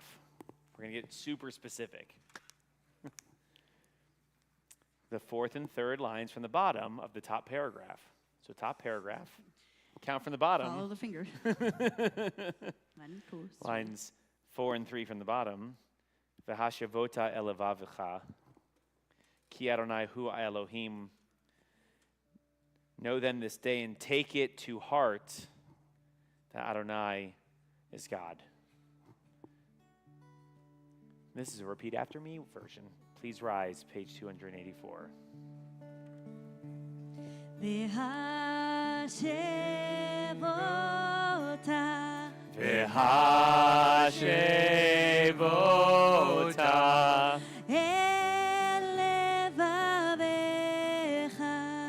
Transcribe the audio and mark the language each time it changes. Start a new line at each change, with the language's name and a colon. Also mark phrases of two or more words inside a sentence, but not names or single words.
English: We're going to get super specific. The fourth and third lines from the bottom of the top paragraph. So top paragraph. Count from the bottom. Follow the finger. Lines 4 and 3 from the bottom.
Hebrew: והשבת אל לבבך. כי אדני הוא אלהים.
English: Know then this day and take it to heart that Adonai is God. This is a repeat after me version. Please rise, page 284.
Hebrew: V'hashevota V'hashevota elevavecha